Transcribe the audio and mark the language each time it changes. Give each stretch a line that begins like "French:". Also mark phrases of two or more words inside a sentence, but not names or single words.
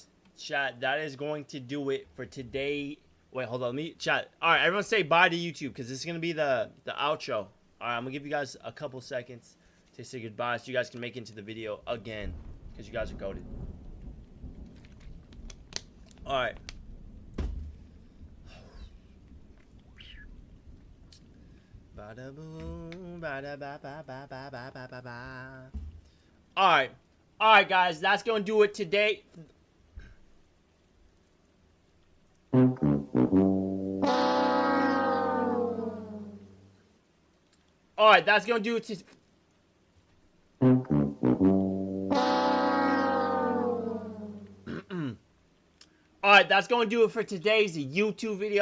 English: Chat, that is going to do it for today. Wait, hold on. Let me chat. All right, everyone say bye to YouTube because this is going to be the outro. All right, I'm going to give you guys a couple seconds to say goodbye so you guys can make it into the video again because you guys are goated. All right. Bada boom, bada ba ba ba ba ba ba ba ba. All right, guys, that's gonna do it today. All right, that's gonna do it. All right, that's going to do it for today's YouTube video.